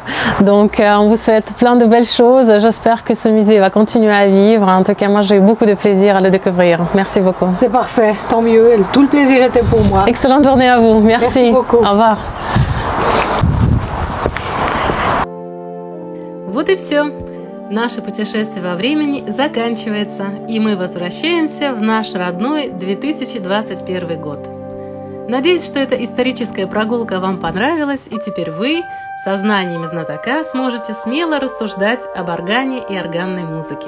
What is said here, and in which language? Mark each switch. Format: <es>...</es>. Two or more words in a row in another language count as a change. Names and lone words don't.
<fr>Donc on vous souhaite plein de belles choses. J'espère que ce musée va continuer à vivre. En tout cas, moi j'ai eu beaucoup de plaisir à le découvrir. Merci beaucoup. C'est parfait, tant mieux. Tout le plaisir était pour moi. Excellente journée à vous. Merci beaucoup. Au revoir.</fr> <ru>Вот и все. Наше путешествие во времени заканчивается, и мы возвращаемся в наш родной 2021 год. Надеюсь, что эта историческая прогулка вам понравилась, и теперь вы, со знаниями знатока, сможете смело рассуждать об органе и органной музыке.</ru>